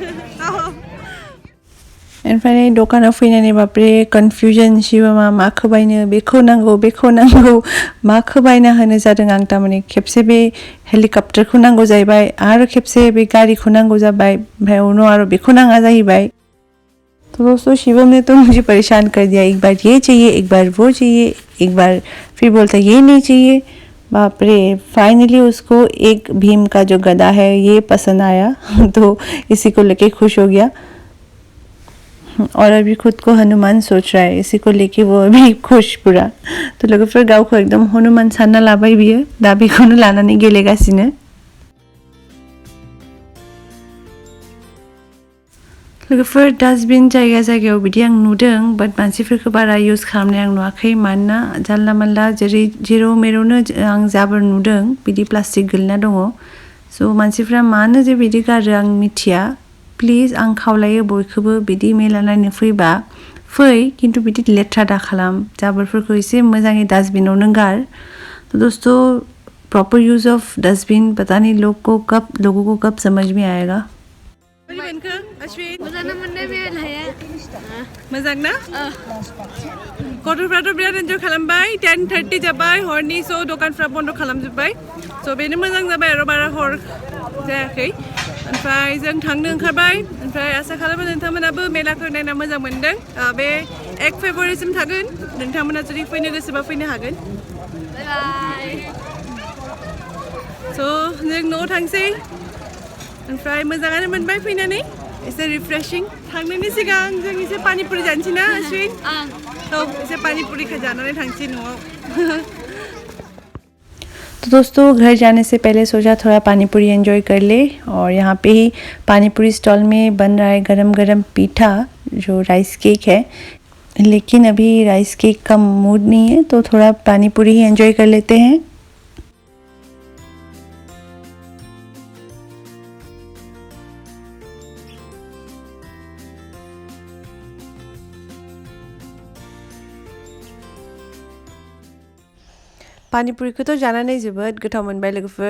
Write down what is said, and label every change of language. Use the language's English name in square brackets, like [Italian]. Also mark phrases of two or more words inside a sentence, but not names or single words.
[Bodo] ओमफ्राय दखानाव फैनानै बापरे कनफ्युजन शिवमा माखौ बायनो बेखौ नांगौ माखौ बायना होनो जादों आं। थारमाने खेबसे बे हेलिकप्टारखौ नांगौ जाहैबाय आरो खेबसे बे गारिखौ नांगौ जाबाय, ओमफ्राय उनाव आरो बेखौ नाङा जाहैबाय। [Hindi] तो दोस्तों शिवम ने तो मुझे परेशान कर दिया, एक बार ये चाहिए, एक बार वो चाहिए, एक बार फिर बोलता ये नहीं चाहिए। बाप रे फाइनली उसको एक भीम का जो गदा है ये पसंद आया तो इसी को लेके खुश हो गया। और अभी खुद को हनुमान सोच रहा है, इसी को लेके वो अभी खुश पूरा। [Bodo] तो लोगोफोर गावखौ एकदम हनुमान सानना लाबाय बियो, दा बेखौनो लानानै गेलेगासिनो। लोगोफोर डास्टबिन जायगायाव बिदि आं नुदों, बाट मानसिफोरखौ बारा इउज खालामनाय आं नुवाखै। मानोना जानला मानला जेराव मेरावनो आं जाबोर नुदों बिदि प्लास्टिक गोलैना दङ। स' मानसिफ्रा मानो जे बिदि गारो आं मिथिया। प्लिज आं खावलायो बयखौबो बिदि मेला नायनो फैबा फै, किन्तु बिदि लेथ्रा दा खालाम, जाबोरफोरखौ एसे मोजाङै डास्टबिनावनो गार। [Hindi] तो दोस्तों [English] proper use of dustbin [Hindi] पता नहीं लोगों को कब समझ में आएगा। [Bodo] मोजां ना गथ'फ्राथ' बिराद एन्जय खालामबाय। 10:30 जाबाय हरनि, स' दखानफ्रा बन्द खालामजोब्बाय। स' बेनो मोजां जाबाय आरो बारा हर जायाखै। ओमफ्राय जों थांनो ओंखारबाय, ओमफ्राय आसा खालामो नोंथांमोनाबो मेलाखौ नायना मोजां मोनदों। बे 1 फेब्रुवारिसिम थागोन, नोंथांमोना जुदि फैनो गोसोबा फैनो हागोन। स' जों न'आव थांसै, ओमफ्राय मोजाङानो मोनबाय फैनानै, एसे रिफ्रेशिं। थांनायनि सिगां जों एसे पानिपुरि जानोसै ना अश्विन? थ' एसे पानिपुरिखौ जानानै थांसै न'आव। [Hindi] तो दोस्तों घर जाने से पहले सोचा थोड़ा पानीपुरी एंजॉय कर ले। और यहाँ पे ही पानीपुरी स्टॉल में बन रहा है गरम गरम पीठा, जो राइस केक है। लेकिन अभी राइस केक का मूड नहीं है, तो थोड़ा पानीपुरी ही एंजॉय कर लेते हैं। [Bodo] पानीपुरिखौथ' जानानै जोबोद गोथाव मोनबाय लोगोफोर।